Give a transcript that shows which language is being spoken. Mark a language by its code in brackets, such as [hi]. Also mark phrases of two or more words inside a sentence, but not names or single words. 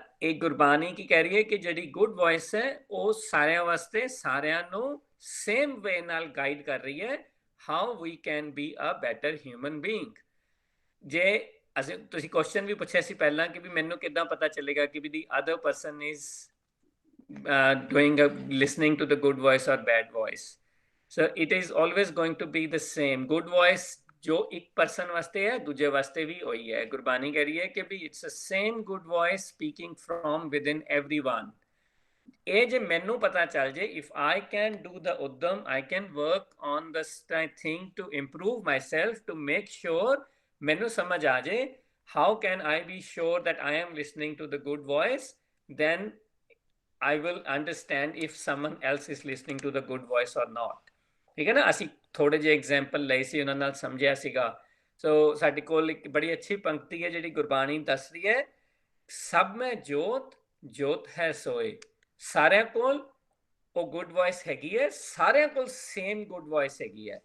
[pa] ਇਹ ਗੁਰਬਾਣੀ ਕੀ ਕਹਿ ਰਹੀ ਹੈ ਕਿ ਜਿਹੜੀ [en] good voice [pa] ਹੈ ਉਹ ਸਾਰਿਆਂ ਵਾਸਤੇ ਸਾਰਿਆਂ ਨੂੰ [en] same way [pa] ਨਾਲ ਗਾਈਡ ਕਰ ਰਹੀ ਹੈ, [en] how we can be a better human being. [pa] ਜੇ ਅਸੀਂ ਤੁਸੀਂ ਕੁਐਸਚਨ ਵੀ ਪੁੱਛਿਆ ਸੀ ਪਹਿਲਾਂ ਕਿ ਵੀ ਮੈਨੂੰ ਕਿੱਦਾਂ ਪਤਾ ਚੱਲੇਗਾ ਕਿ ਵੀ [en] the other person is doing listening to the good voice or bad voice. So it is always going to be the same. Good voice [hi] जो एक person वास्ते है दूजे वास्ते भी वही है. गुरबानी कह रही है कि भी [en] it's the same good voice speaking from within everyone. [pa] ਇਹ ਜੇ ਮੈਨੂੰ ਪਤਾ ਚੱਲ ਜੇ, [en] if I can do the uddam, I can work on the thing to improve myself, to make sure [pa] ਮੈਨੂੰ ਸਮਝ ਆ ਜੇ, [en] how can I be sure that I am listening to the good voice? Then I will understand if someone else is listening to the good voice or not. [pa] ਠੀਕ ਹੈ ਨਾ. ਅਸੀਂ ਥੋੜੇ ਜਿਹੇ ਐਗਜ਼ਾਮਪਲ ਲਏ ਸੀ, ਉਹਨਾਂ ਨਾਲ ਸਮਝਿਆ ਸੀਗਾ. ਸੋ ਸਾਡੇ ਕੋਲ ਇੱਕ ਬੜੀ ਅੱਛੀ ਪੰਕਤੀ ਹੈ ਜਿਹੜੀ ਗੁਰਬਾਣੀ ਦੱਸ ਰਹੀ ਹੈ, ਸਭ ਮੈਂ ਜੋਤ ਜੋਤ ਹੈ ਸੋਏ. ਸਾਰਿਆਂ ਕੋਲ ਉਹ [en] good voice [pa] ਹੈਗੀ ਹੈ, ਸਾਰਿਆਂ ਕੋਲ [en] same good voice [pa] ਹੈਗੀ ਹੈ.